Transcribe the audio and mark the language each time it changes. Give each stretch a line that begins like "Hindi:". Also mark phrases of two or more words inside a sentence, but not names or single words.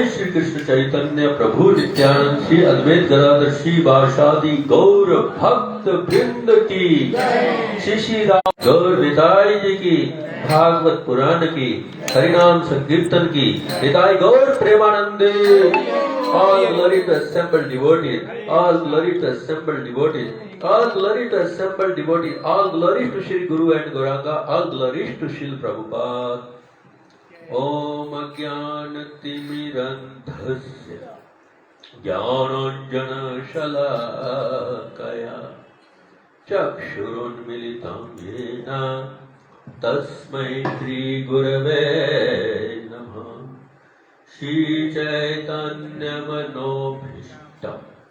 Hindi: श्री कृष्ण चैतन्य प्रभु नित्यानंद श्री अद्वैत गदाधर श्री वासादि गौर भक्त वृंद की श्री श्री राम गौर निताई जी की भागवत पुराण की हरिनाम संकीर्तन की निताई गौर प्रेमानंदे
English: all glory to assembled devotees, all glory to assembled devotees, all glory to assembled devotees, all glories to Shri Guru and Gauranga, all glories to Shri Prabhupada.
Sanskrit: ओम् अज्ञानतिमिरान्धस्य ज्ञानाञ्जन शलाकया चक्षुरुन्मीलितं येन तस्मै श्री गुरवे नमः श्री चैतन्य मनोभीष्टम्